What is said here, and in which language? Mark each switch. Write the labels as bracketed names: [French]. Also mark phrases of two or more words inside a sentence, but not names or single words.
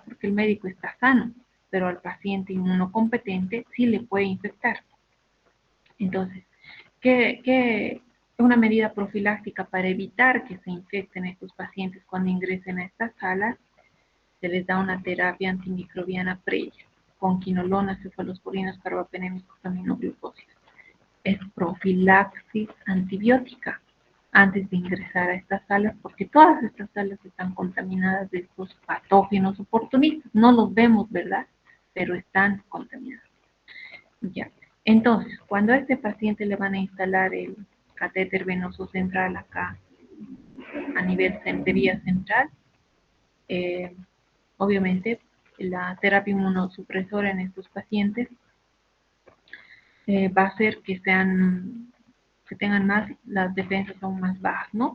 [Spanish] Porque el médico está sano, pero al paciente inmunocompetente sí le puede infectar. Entonces, ¿qué una medida profiláctica para evitar que se infecten estos pacientes cuando ingresen a estas salas? Se les da una terapia antimicrobiana previa con quinolonas, cefalosporinas, carbapenémicos, aminoglucósidos. Es profilaxis antibiótica antes de ingresar a estas salas, porque todas estas salas están contaminadas de estos patógenos oportunistas. No los vemos, ¿verdad? Pero están contaminados. Ya. Entonces, cuando a este paciente le van a instalar el catéter venoso central acá, a nivel de vía central, eh, obviamente la terapia inmunosupresora en estos pacientes va a hacer que tengan más, las defensas aún más bajas, ¿no?